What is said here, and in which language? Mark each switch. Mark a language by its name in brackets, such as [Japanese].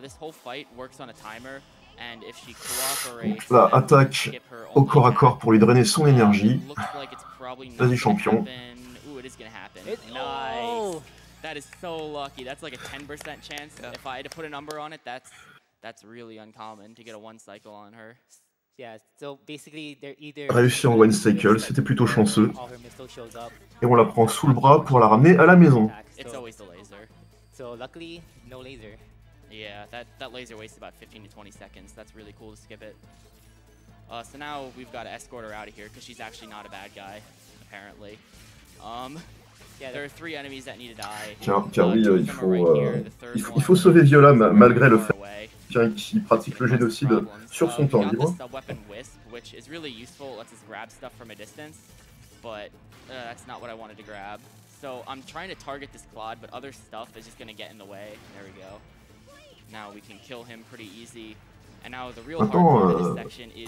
[English] This whole fight works on a timer, and if she cooperates, [French] donc là, attaque au corps à corps pour lui drainer son énergie. Vas-y, champion. [English] Ooh, it is gonna happen. Nice. That is so lucky. That's like a 10% chance. If I had to put a number on it, that's really uncommon to get a 1 cycle on her. Yeah, so basically they're either [French] réussi en 1 cycle, c'était plutôt chanceux. Et on la prend sous le bras pour la ramener à la maison. [English] It's always the laser. So luckily, no laser. Yeah, that laser wastes about 15 to 20 seconds. That's really cool to skip it. So now we've got to escort her out of here because she's actually not a bad guy, apparently. Yeah, there are 3 enemies that need to die. [French] Car oui, il faut sauver Viola malgré le fait qu'il pratique le génocide sur son temps libre. [English] Which is really useful, lets us grab stuff from a distance, but that's not what I wanted to grab. So I'm trying to target this Claude, but other stuff is just going to get in the way. There we go. Now we can kill him pretty easy. And now the real hard part of this section is